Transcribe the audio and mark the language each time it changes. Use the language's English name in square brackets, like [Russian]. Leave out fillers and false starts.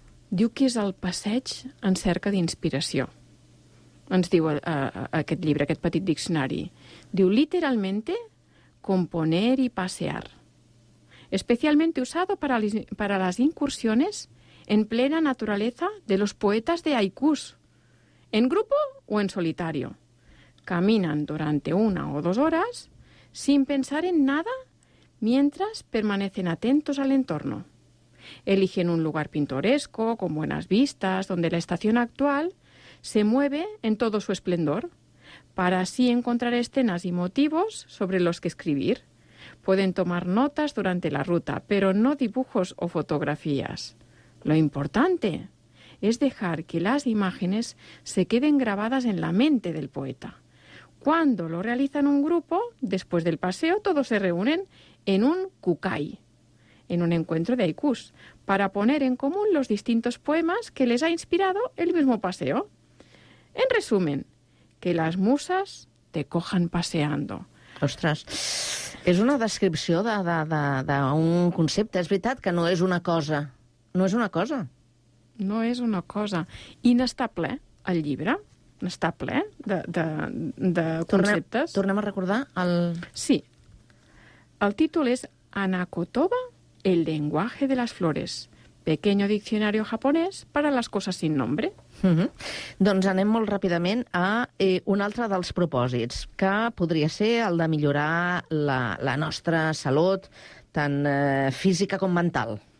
[Catalan] Diu que és el passeig en cerca d'inspiració. Ens diu aquest llibre, aquest petit diccionari. [Spanish] Diu, literalmente, componer y pasear. Especialmente usado para las incursiones en plena naturaleza de los poetas de haikus, en grupo o en solitario. Caminan durante una o dos horas sin pensar en nada mientras permanecen atentos al entorno. Eligen un lugar pintoresco, con buenas vistas, donde la estación actual se mueve en todo su esplendor, para así encontrar escenas y motivos sobre los que escribir. Pueden tomar notas durante la ruta, pero no dibujos o fotografías. Lo importante es dejar que las imágenes se queden grabadas en la mente del poeta. Cuando lo realizan un grupo, después del paseo, todos se reúnen en un kukai, en un encuentro de haikus, para poner en común los distintos poemas que les ha inspirado el mismo paseo. En resumen, que las musas te cojan paseando. [Catalan] Ostres, és una descripció d'un concepte. És veritat que no és una cosa. No és una cosa. No és una cosa. I n'està ple, el llibre. N'està ple de conceptes. Tornem a recordar el... Sí. El títol és [Spanish] Anacotoba, el lenguaje de las flores. Pequeño diccionario japonés para las cosas sin nombre. Uh-huh. [Catalan] Doncs anem molt ràpidament a un altre dels propòsits, que podria ser el de millorar la nostra salut, tant física com mental.